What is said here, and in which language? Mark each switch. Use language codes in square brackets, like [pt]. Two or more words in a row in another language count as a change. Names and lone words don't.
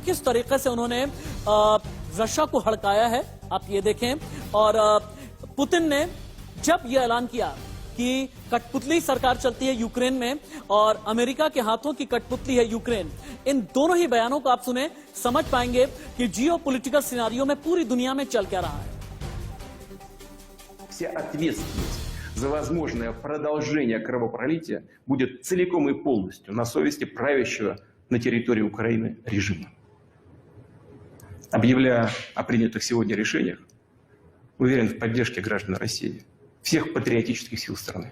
[hi] किस तरीके से उन्होंने रशिया को हड़काया है आप ये देखें। और पुतिन ने जब यह ऐलान किया कि कठपुतली सरकार चलती है यूक्रेन में और अमेरिका के हाथों की कठपुतली है यूक्रेन, इन दोनों ही बयानों को आप सुने, समझ पाएंगे कि [en] geopolitical scenario [hi] में पूरी दुनिया में चल क्या रहा है। [ru] Вся ответственность за возможное продолжение кровопролития будет целиком и полностью на совести правящего на территории Украины режима. Объявляя о принятых сегодня решениях, уверен в поддержке граждан России, всех патриотических сил страны.